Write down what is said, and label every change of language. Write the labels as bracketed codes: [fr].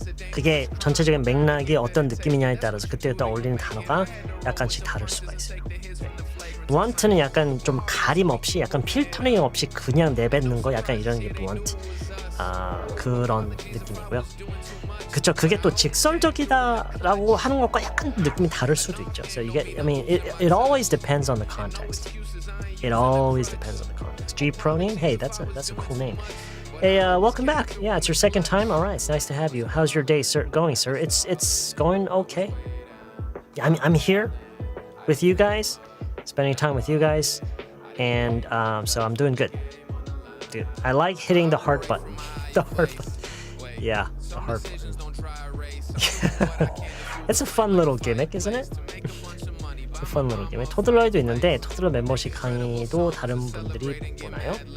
[ko] 그게 전체적인 맥락이 어떤 느낌이냐에 따라서 그때부터 어울리는 단어가 약간씩 다를 수가 있어요. blunt는 약간 좀 가림 없이 약간 필터링 없이 그냥 내뱉는 거 약간 이런 게 blunt 그런 느낌이고요. 그쵸, 그게 또 직설적이다라고 하는 것과 약간 느낌이 다를 수도 있죠. [en] So you get, I mean, it always depends on the context. It always depends on the context. G Proname, hey, that's a cool name. Hey, welcome back. Yeah, it's your second time. All right, it's nice to have you. How's your day, sir? Going, sir? It's going okay. I'm here with you guys, spending time with you guys, and so I'm doing good. Dude, I like hitting the heart button. The heart button. Yeah, the heart button. It's a fun little gimmick, isn't it? It's a fun little gimmick. [ko] 토들러에도 있는데 토들러 멤버십 강의도 다른 분들이 보나요?